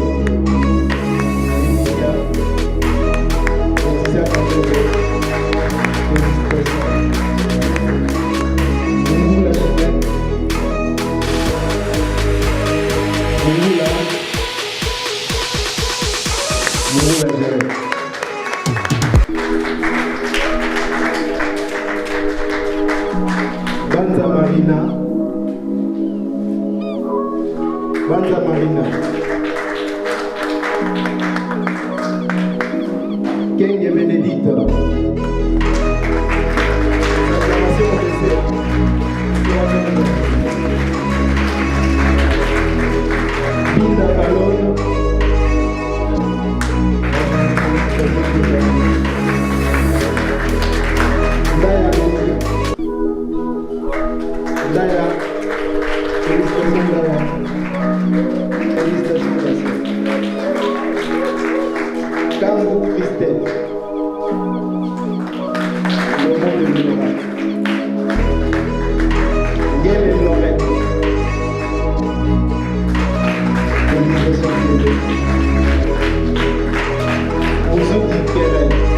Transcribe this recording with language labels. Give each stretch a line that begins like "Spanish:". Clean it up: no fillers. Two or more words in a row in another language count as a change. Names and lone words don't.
French: Alicia. Alicia Candela. Nous la Chapelle. Nous la Gérée. Banza Marina. Banza Marina. Kenge Benedito. Acclamation au dessert. Binda Balone. Ndaya Benedito. Ndaya. Félicitations Ndaya. Félicitations. Kango Christelle. Le monde de l'honorable. Guelle et Lorette. Félicitations Guelle. Ouzouki Keren.